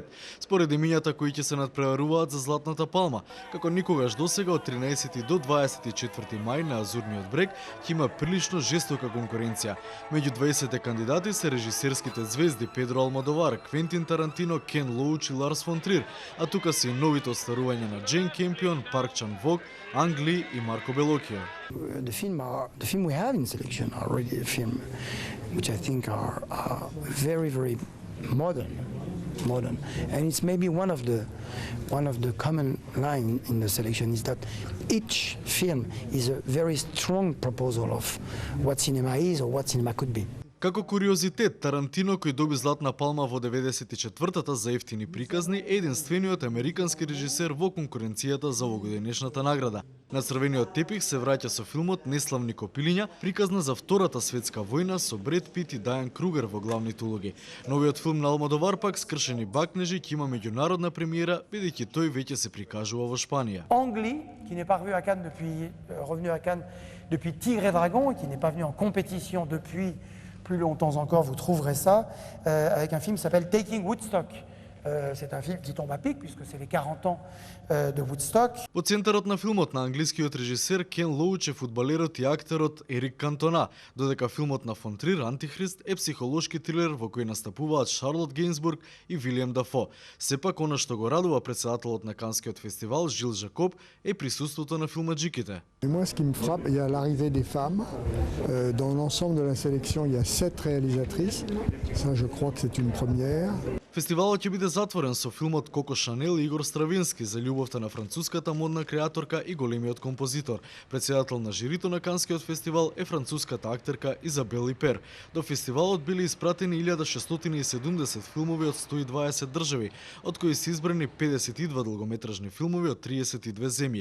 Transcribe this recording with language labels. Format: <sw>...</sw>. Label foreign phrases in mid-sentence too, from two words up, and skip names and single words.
<mk>Според емињата кои ќе се надпреваруваат за Златната палма, како никогаш досега од 13 до 24 мај на Азурниот брег ќе има прилично жестока конкуренција. Меѓу 20 кандидати се режисерските звезди Педро Алмодовар, Квентин Тарантино, Кен Лоуч и Ларс фон Трир, а тука се и новите остварувања на Джейн Кемпион, Парк Чан Вок, Анг Ли и Марко Белокио.</mk> <en>The film we have in selection are already a film which I think are very, very modern, and it's maybe one of the common line in the selection is that each film is a very strong proposal of what cinema is or what cinema could be.</en> <mk>Како куриозитет, Тарантино, кој доби Златна палма во 94-та за ефтини приказни, е единствениот американски режисер во конкуренцијата за овогодишната награда. На црвениот тепих се враќа со филмот Неславни копилиња, приказна за Втората светска војна со Бред Пит и Дајан Кругер во главните улоги. Новиот филм на Алмодовар пак, Скршени бакнежи, ќе има меѓународна премиера, бидејќи тој веќе се прикажува во Шпанија. Анг Ли,</mk> <fr>qui n'est pas revenu à Cannes depuis Tigre et Dragon et qui n'est pas venu en compétition depuis plus longtemps encore, vous trouverez ça, avec un film qui s'appelle Taking Woodstock, C'est un film qui tombe à pic puisque c'est les 40 ans de Woodstock.</fr> <mk>По центарот на филмот на англискиот режисер Кен Лоуч е фудбалерот и актерот Ерик Кантона, додека филмот на фон Трир Антихрист е психолошки трилер во кој настапуваат Шарлот Гейнсбург и Вилијам Дафо. Сепак она што го радува председателот на Канскиот фестивал Жил Жакоб е присуството на филмаджиките.</mk> <fr>Et moi, ce qui me frappe, il y a l'arrivée des femmes. Dans l'ensemble de la sélection, il y a 7 réalisatrices. Ça, je crois que c'est une première.</fr> <mk>Фестивалот ќе биде затворен со филмот Коко Шанел и Игор Стравински за љубовта на француската модна креаторка и големиот композитор. Председател на жирито на Канскиот фестивал е француската актерка Изабел Ипер. До фестивалот били испратени 1670 филмови од 120 држави, од кои се избрани 52 долгометражни филмови од 32 земји.</mk>